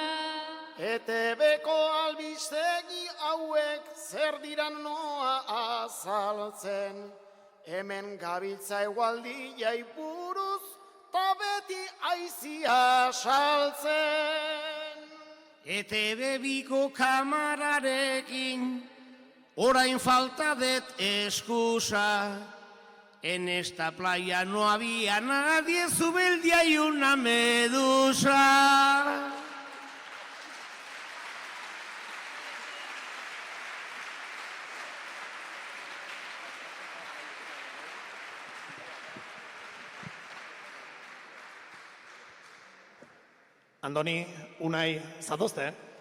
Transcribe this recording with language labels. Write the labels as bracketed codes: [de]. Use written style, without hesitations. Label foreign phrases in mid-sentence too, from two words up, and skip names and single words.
[eu] ETB-ko albistegi hauek zer diran noa azaltzen. Hemen gabiltza egualdiai buruz ta beti aizia saltzen. ETB biko kamararekin orain falta det excusa. [es] En esta playa no había nadie, Zubeldia y una medusa. [eu] Andoni, Unai, zatozte?